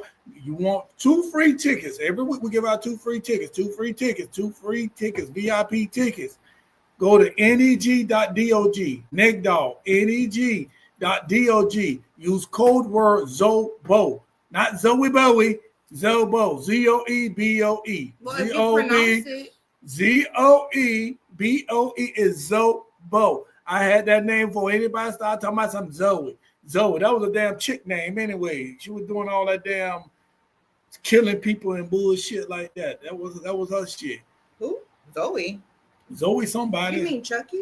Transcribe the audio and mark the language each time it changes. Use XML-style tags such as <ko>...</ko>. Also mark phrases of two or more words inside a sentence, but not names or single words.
<en>You want 2 free tickets. Every week we give out 2 free tickets, VIP tickets. Go to neg.dog, neg.dog. Use code word ZOBO, not Zoe Bowie, Zobo, Z-O-E-B-O-E. Z-O-E-B-O-E is Zobo. I had that name before anybody started talking about some Zoe. That was a damn chick name anyway. She was doing all that damn killing people and bullshit like that. That was her shit. Who? Zoe somebody. You mean Chucky?</en>